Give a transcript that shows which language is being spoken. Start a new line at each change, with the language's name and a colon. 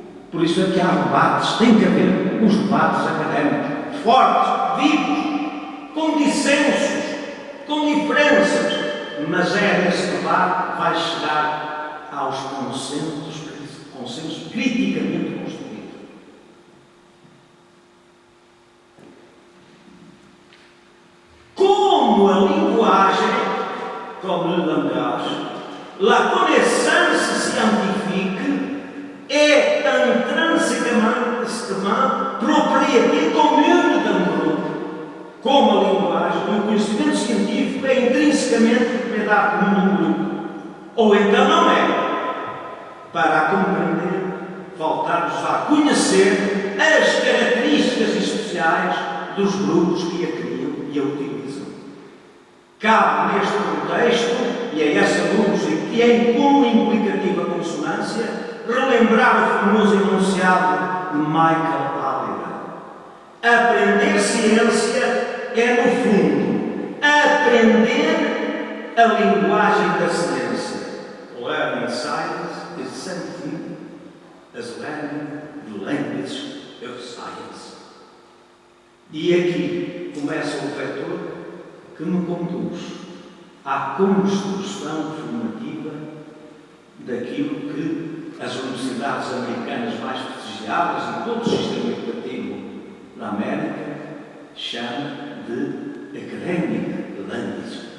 Portuguese: Por isso é que há debates, tem que haver os debates académicos fortes, vivos, com dissensos, com diferenças, mas é nesse debate que vai chegar aos consensos criticamente construídos. Como a linguagem,
French: comme le langage, la connaissance scientifique est intrinsèquement propriété commune d'un groupe.
Portuguese: Como a linguagem e o conhecimento científico é intrinsecamente propriedade comum de um grupo. Ou então não é. Para a compreender, faltar-nos a conhecer as características especiais dos grupos que a criam e a utilizam. Cabe neste contexto, e é essa luz que é em comum implicativa consonância, relembrar o famoso enunciado de Michael Halliday. Aprender ciência é, no fundo, aprender a linguagem da ciência.
English: Learning science is something as learning the language of science.
Portuguese: E aqui começa o vetor que me conduz à construção formativa daquilo que as universidades americanas mais prestigiadas e todo o sistema educativo da América chama de academic language.